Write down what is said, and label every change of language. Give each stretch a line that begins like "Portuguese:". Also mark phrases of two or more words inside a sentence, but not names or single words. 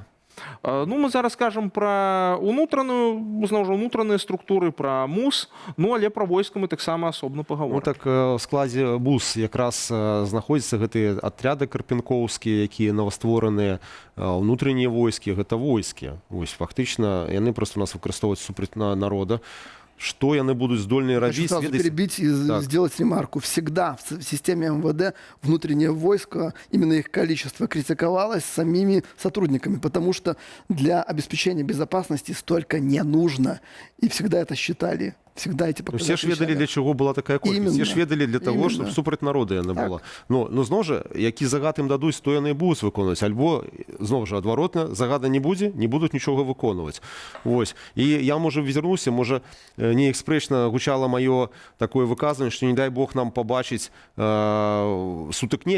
Belarusian: Ну, мы зараз кажам пра унутраныя структуры, пра МУС, ну, але пра войска мы таксама асобна пагаворым. Ну, так в складзе МУС якраз знаходзяцца гэтыя атряды карпенкоўскія, якія новаствораныя, ўнутраннія войскі, гэта войскі. Вось, фактычна, яны проста у нас выкарыстоўваюць супраць народа. Что яны будут здольные робить?
Russian: Хочу сразу перебить и сделать ремарку. Всегда в системе МВД внутреннее войско, именно их количество, критиковалось самими сотрудниками, потому что для обеспечения безопасности столько не нужно. И всегда это считали. Всегда эти показатели. Все ж ведали, для чего была такая колькасць. Все ж ведали для того, чтобы
Belarusian: супраць народа яна была. Ну, зноў жа, які загад ім дадуць, то яны і будуць выконваць. Альбо, зноў жа, адваротна, загада не будзе, не будуць нічога выконваць. Вось. І я, можа, вернуся, можа, неяк спрэчна гучала маё такое выказванне, што, не дай Бог, нам пабачыць сутыкненне.